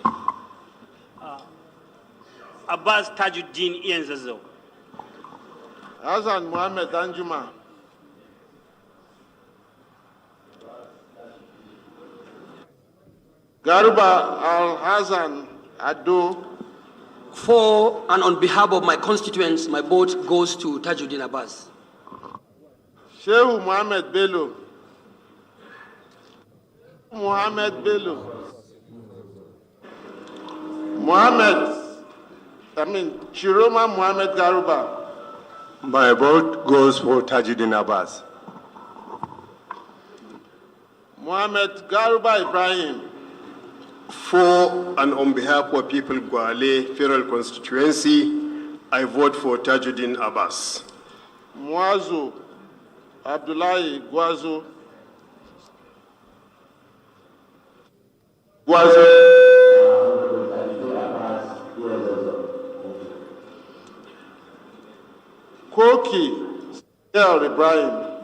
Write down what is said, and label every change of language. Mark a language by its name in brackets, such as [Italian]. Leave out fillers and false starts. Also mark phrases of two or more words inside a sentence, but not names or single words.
[English] Abass Tajudeen Ian Zazo. Hassan Mohammed Danjuma. Garuba Al-Hassan Ado. For and on behalf of my constituents, my vote goes to Tajudeen Abass. Shehu Mohammed Bello. Mohammed Bello. Chiroma Mohammed Garuba. My vote goes for Tajudeen Abass. Mohammed Garuba Ibrahim. For and on behalf of people Gwale Federal Constituency, I vote for Tajudeen Abass. Muazu Abdullahi Gwazo. Koki Ibrahim.